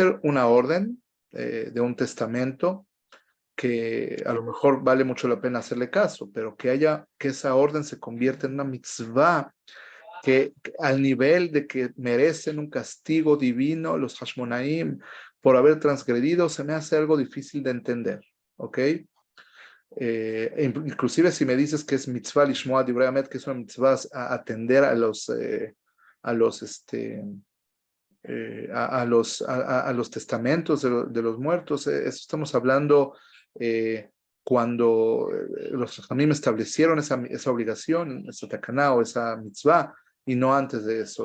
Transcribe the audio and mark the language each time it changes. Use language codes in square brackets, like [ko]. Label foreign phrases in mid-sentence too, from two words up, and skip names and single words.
[es] Puede ser una orden de un testamento que a lo mejor vale mucho la pena hacerle caso, pero que esa orden se convierta en una mitzvah, que al nivel de que merecen un castigo divino los Hashmonaim por haber transgredido, se me hace algo difícil de entender, ¿ok? Inclusive si me dices que es [he] מצוה לשמוע דברי המת, [es] que es una mitzvah a atender a los a los testamentos de los muertos, eso estamos hablando cuando los Jajamim establecieron esa obligación, esa takaná o esa mitzvah, y no antes de eso.